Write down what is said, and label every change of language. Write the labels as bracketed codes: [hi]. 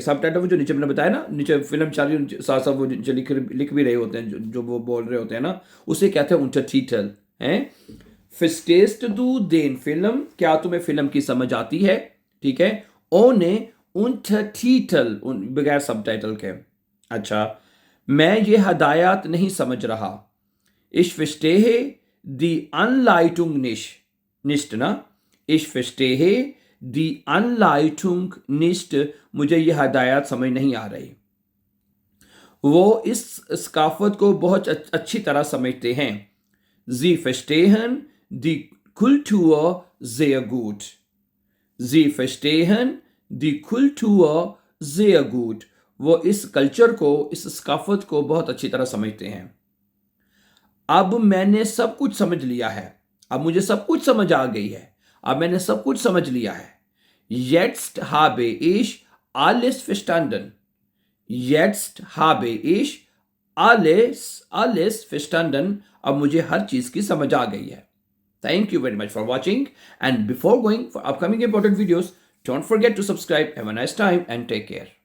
[hi] सब टाइटल वो जो नीचे मैंने बताया ना, नीचे फिल्म चल रही, साथ साथ वो नीचे लिख भी रहे होते हैं, जो वो बोल रहे होते हैं ना, उसे कहते हैं Untertitel, हैं। [de] Verstehst du den Film? [hi] क्या तुम्हें फिल्म की समझ आती है? ठीक है, [de] Ohne Untertitel, [hi] बगैर सब टाइटल के। अच्छा, मैं ये हदायत नहीं समझ रहा। [de] Ich verstehe die Anleitung nicht, ना। Ich verstehe die Anleitung nicht, [hi] मुझे ये हदायत समझ नहीं आ रही। वो इस सकाफत को बहुत अच्छी तरह समझते हैं। [de] Sie verstehen die Kultur sehr gut. Sie verstehen die Kultur sehr gut. [hi] वो इस कल्चर को, इस सकाफत को बहुत अच्छी तरह समझते हैं। अब मैंने सब कुछ समझ लिया है, अब मुझे सब कुछ समझ आ गई है, अब मैंने सब कुछ समझ लिया है। [de] Jetzt habe ich alles verstanden. Jetzt habe ich alles verstanden. [hi] अब मुझे हर चीज की समझ आ गई है। [en] Thank you very much for watching, and before going for upcoming important videos, don't forget to subscribe. Have a nice time and take care.